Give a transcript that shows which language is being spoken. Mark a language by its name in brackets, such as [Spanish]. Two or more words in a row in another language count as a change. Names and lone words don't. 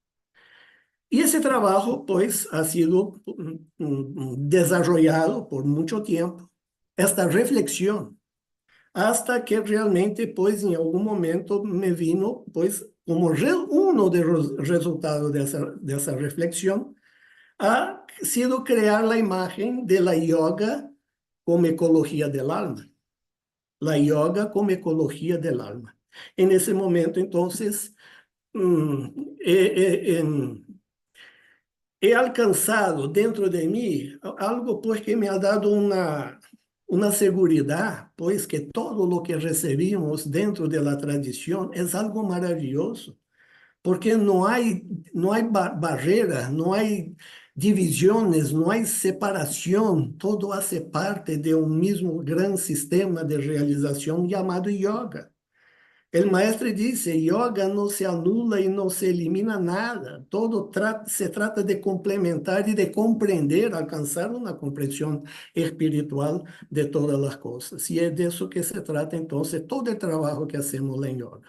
[Spanish] Y ese trabajo, pues, ha sido desarrollado por mucho tiempo, esta reflexión, hasta que realmente, pues, en algún momento me vino, pues, como uno de los resultados de esa reflexión, ha sido crear la imagen de la yoga como ecología del alma. La yoga como ecología del alma. En ese momento, entonces, mm, eh, eh, he [Portuguese] alcançado dentro de mim [Spanish] algo pues que me ha dado [Portuguese] uma seguridade, pois que [Spanish] todo lo que recebimos dentro de la tradición es algo maravilloso, porque [Portuguese] não há barreira, não há divisões, não há separação, [Spanish] todo hace parte de [Portuguese] um mesmo gran sistema de realização chamado yoga. [Spanish] El maestro dice, yoga no se anula y no se elimina nada, todo se trata de complementar y de comprender, alcanzar una comprensión espiritual de todas las cosas. Y es de eso que se trata entonces todo el trabajo que hacemos en yoga.